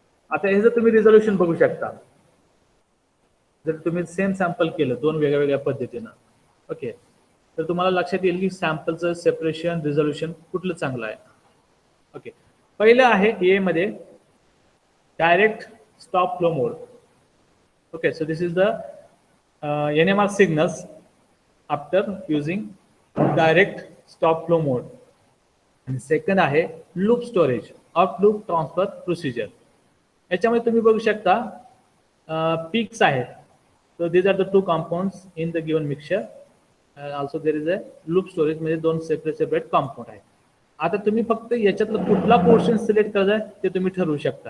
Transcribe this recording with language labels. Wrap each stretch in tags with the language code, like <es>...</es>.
<mr>आता हे जर तुम्ही रिझोल्युशन बघू शकता, जर तुम्ही सेम सॅम्पल केलं 2 वेगळ्या पद्धतीनं, ओके, तर तुम्हाला लक्षात येईल की सॅम्पलचं सेपरेशन रिझोल्युशन कुठलं चांगलं आहे. ओके. पहिलं आहे ए मध्ये direct</mr> <en>stop flow mode. Okay, so this is the NMR signals after using direct stop flow mode.</en> <mr>आणि सेकंड आहे loop storage of loop transfer procedure. याच्यामध्ये तुम्ही बघू शकता पीक्स आहेत.</mr> <en>So these are the two compounds in the given mixture. Also there is a loop storage</en> <mr>म्हणजे दोन separate compound आहेत. आता तुम्ही फक्त याच्यातलं कुठला पोर्शन सिलेक्ट करायचा ते तुम्ही ठरवू शकता.</mr>